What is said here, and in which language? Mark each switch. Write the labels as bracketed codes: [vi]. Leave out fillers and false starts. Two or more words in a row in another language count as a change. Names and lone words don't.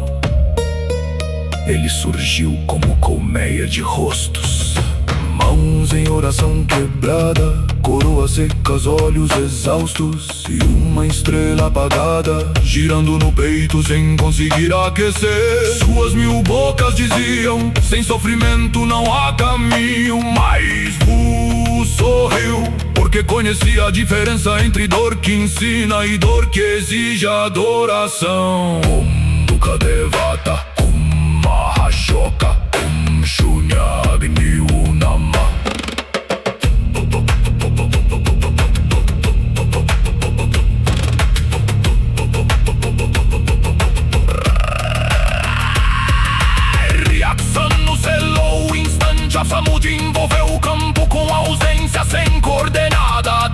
[pt] Ele surgiu como colmeia de rostos, mãos em oração quebrada, coroas secas, olhos exaustos e uma estrela apagada girando no peito sem conseguir aquecer. Suas 1000 bocas diziam: sem sofrimento não há caminho. Mas Wu sorriu, porque conhecia a diferença entre dor que ensina e dor que exige adoração. [sa] Om Dukkha Devata, Om Mahashoka, Om Shunya Agni Namah. [pt] A Samudra envolveu o campo com ausência sem coordenada.